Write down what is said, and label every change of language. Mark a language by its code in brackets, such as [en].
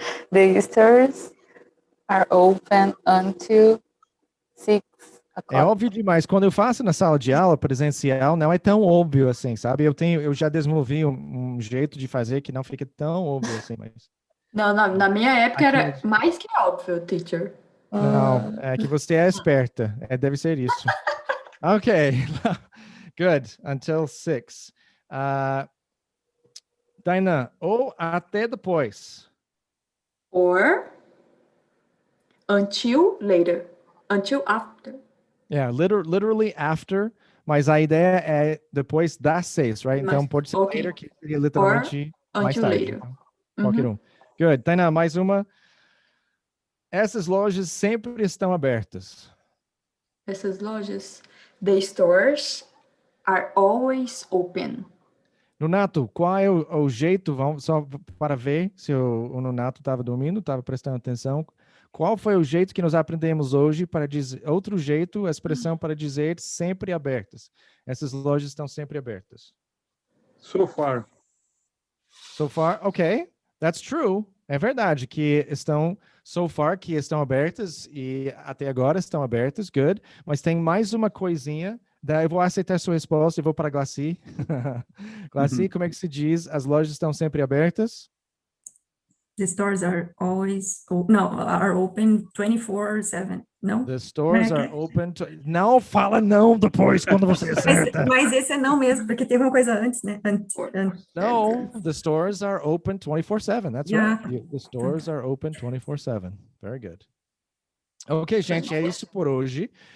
[en] The stores are open until 6 o'clock. [pt] É óbvio demais. Quando eu faço na sala de aula presencial, não é tão óbvio assim, sabe? Eu já desenvolvi um jeito de fazer que não fica tão óbvio assim, mas... Não, na minha época era mais que óbvio, teacher. Não, é que você é esperta. Deve ser isso. Ok. Good. [en] Until 6. [pt] Tainan, ou até depois. [en] Or until later. Until after. Yeah, literally after, [pt] mas a ideia é depois das 6, right? Então pode ser later, que seria literalmente mais [en] until [pt] tarde. [en] later. [pt] Então, qualquer um. Good. Tainan, mais uma. Essas lojas sempre estão abertas. Essas lojas, [en] the stores are always open. [pt] Nonato, qual é o jeito, vamos só para ver se o Nonato estava dormindo, estava prestando atenção. Qual foi o jeito que nós aprendemos hoje para dizer, outro jeito, a expressão para dizer sempre abertas? Essas lojas estão sempre abertas. [en] So far. So far, ok. That's true. [pt] É verdade que estão, so far, que estão abertas e até agora estão abertas, good. Mas tem mais uma coisinha. Eu vou aceitar sua resposta e vou para a Glaci. Glaci, como é que se diz? As lojas estão sempre abertas? [en] The stores are always, are open 24/7. [pt] Não? [en] The stores are open. [pt] Não fala não depois quando você acerta. Mas esse é não mesmo, porque teve uma coisa antes, né? [en] No, the stores are open 24/7. That's Yeah. right. The stores are open 24/7. Very good. Ok, [pt] gente, é isso por hoje.